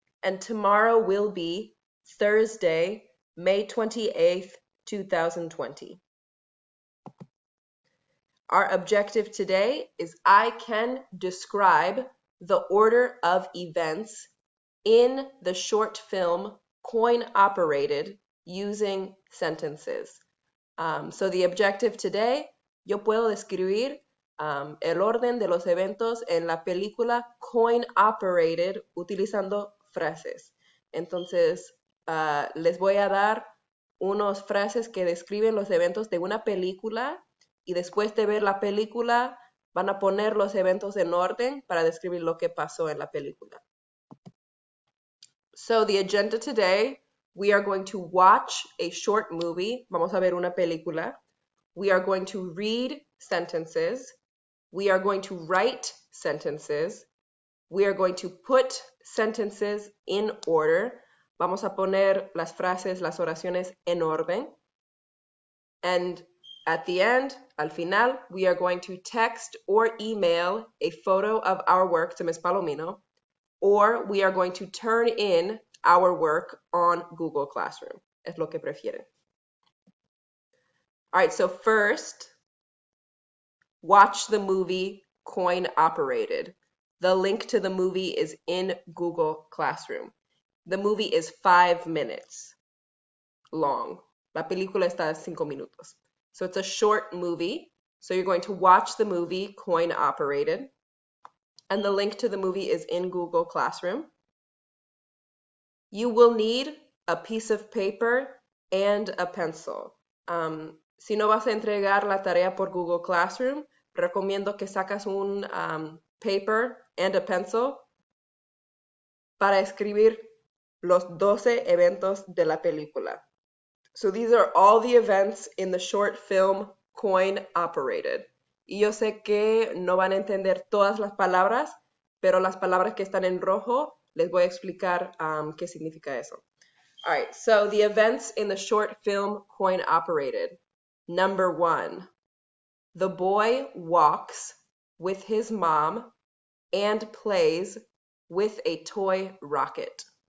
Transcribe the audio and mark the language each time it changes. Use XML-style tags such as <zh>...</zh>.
<en>And tomorrow will be Thursday, May 28th, 2020. Our objective today is I can describe the order of events in the short film Coin Operated using sentences. So the objective today,</en> <es>yo puedo describir el orden de los eventos en la película Coin Operated utilizando frases. Entonces, les voy a dar unas frases que describen los eventos de una película y después de ver la película van a poner los eventos en orden para describir lo que pasó en la película.</es> <en>So the agenda today, we are going to watch a short movie.</en> <es>Vamos a ver una película.</es> <en>We are going to read sentences. We are going to write sentences. We are going to put sentences in order.</en> <es>Vamos a poner las frases, las oraciones en orden.</es> <en>And at the end,</en> <es>al final,</es> <en>we are going to text or email a photo of our work to Ms. Palomino, or we are going to turn in our work on Google Classroom.</en> <es>Es lo que prefieren.</es> <en>All right, so first, watch the movie Coin Operated. The link to the movie is in Google Classroom. The movie is 5 minutes long.</en> <es>La película está 5 minutos.</es> <en>So it's a short movie. So you're going to watch the movie Coin Operated. And the link to the movie is in Google Classroom. You will need a piece of paper and a pencil.</en> <es>Si no vas a entregar la tarea por Google Classroom, recomiendo que sacas un</es> <en>paper and a pencil</en> <es>para escribir los 12 eventos de la película.</es> <en>So these are all the events in the short film Coin Operated.</en> <es>Y yo sé que no van a entender todas las palabras, pero las palabras que están en rojo les voy a explicar qué significa eso.</es> <en>All right, so the events in the short film Coin Operated. Number 1, the boy walks with his mom and plays with a toy rocket.</en>